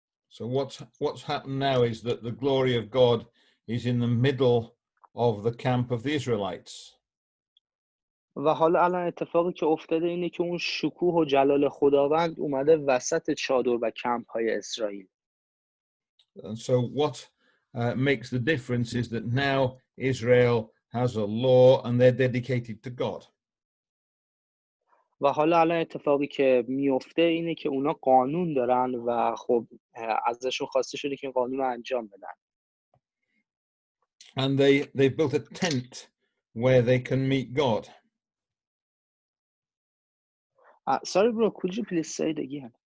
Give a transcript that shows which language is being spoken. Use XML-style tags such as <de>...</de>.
<en>So what's happened now is that the glory of God is in the middle of the camp of the Israelites.</en> <fa>و حالا الان اتفاقی که افتاده اینه که اون شکوه و جلال خداوند اومده وسط چادر و کمپ های اسرائیل.</fa> <en>And so what makes the difference is that now Israel has a law and they're dedicated to God.</en> <fa>و حالا الان اتفاقی که میفته اینه که اونا قانون دارن و خب ازشون خواسته شده که این قانون رو انجام بدن.</fa> <en>And they've built a tent where they can meet God. Sorry bro, could you please say it again?</en>